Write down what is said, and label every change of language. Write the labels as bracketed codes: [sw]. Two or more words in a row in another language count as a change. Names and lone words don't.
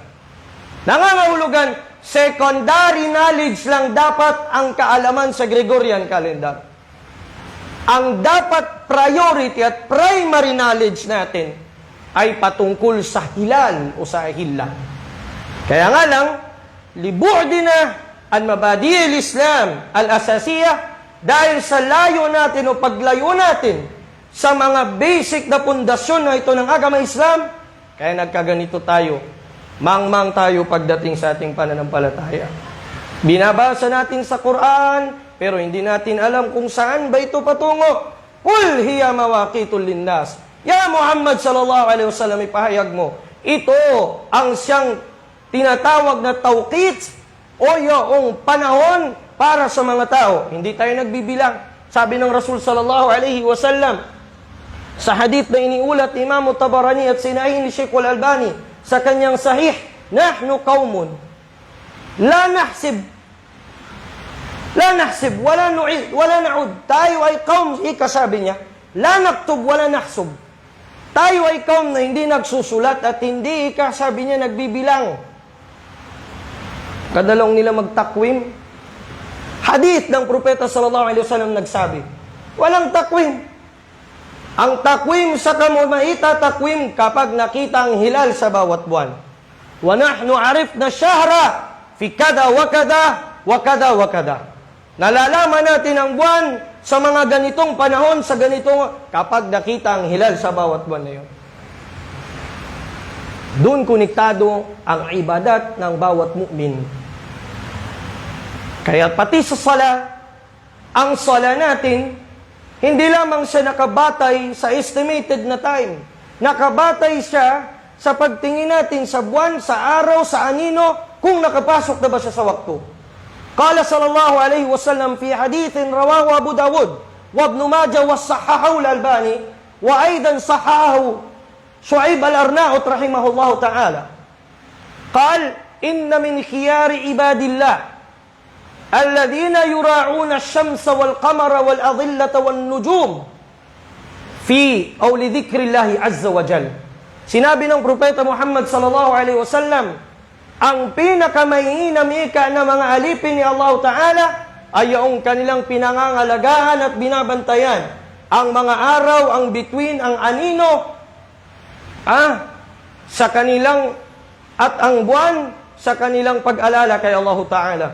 [tl] Nangangahulugan, secondary knowledge lang dapat ang kaalaman sa Gregorian calendar. Ang dapat priority at primary knowledge natin ay patungkol sa hilal o sa ahilla. Kaya nga lang, [ar] لبعدنا عن مبادئ الإسلام الأساسية, [tl] dahil sa layo natin o paglayo natin sa mga basic na pundasyon na ito ng agama Islam, kaya nagkaganito tayo. Mangmang tayo pagdating sa ating pananampalataya. Binabasa natin sa Quran, pero hindi natin alam kung saan ba ito patungo. [ar] قل هي مواقيت للناس. Ya Muhammad صلى الله عليه وسلم, [tl] ipahayag mo, ito ang siyang tinatawag na tawqit o yung panahon para sa mga tao. Hindi tayo nagbibilang. Sabi ng Rasul [ar] صلى الله عليه وسلم [tl] sa hadith na iniulat ni Imam Tabarani at sinahin ni Sheikh Al-Albani sa kanyang sahih, [ar] نحن قوم لا نحسب ولا نعد ولا نعد. [tl] Tayo ay kaum, ikasabi niya, [ar] لا نكتب ولا نحسب. [tl] Tayo ay kaum na hindi nagsusulat at hindi, ikasabi niya, nagbibilang. Kadalong nila magtakwim. Hadith ng Propeta [ar] صلى الله عليه وسلم [tl] nagsabi, walang takwim. Ang takwim sa kamumaita, takwim kapag nakita ang hilal sa bawat buwan. [ar] ونحن عرفنا شهرا في كذا وكذا وكذا وكذا. [tl] Nalalaman natin ang buwan sa mga ganitong panahon, sa ganitong kapag nakita ang hilal sa bawat buwan na yun. Doon konektado ang ibadat ng bawat mu'min. Kaya pati sa sala, ang sala natin, hindi lamang siya nakabatay sa estimated na time. Nakabatay siya sa pagtingin natin sa buwan, sa araw, sa anino, kung nakapasok na ba siya sa waktu. [ar] قال صلى الله عليه وسلم في حديث رواه أبو داود وابن ماجه وصححه الألباني وأيضا صححه شعيب الأرناؤوط رحمه الله تعالى. قال إن من خيار عباد الله الذين يراعون الشمس والقمر والأظلة والنجوم في أو لذكر الله عز وجل. [tl] Sinabi ng Propeta Muhammad [ar] صلى الله عليه وسلم, [tl] ang pinakamainam ika na mga alipin ni [ar] الله تعالى [tl] ay yung kanilang pinangangalagaan at binabantayan. Ang mga araw, ang bituin, ang anino, sa kanilang at ang buwan sa kanilang pag-alala kay [ar] الله تعالى.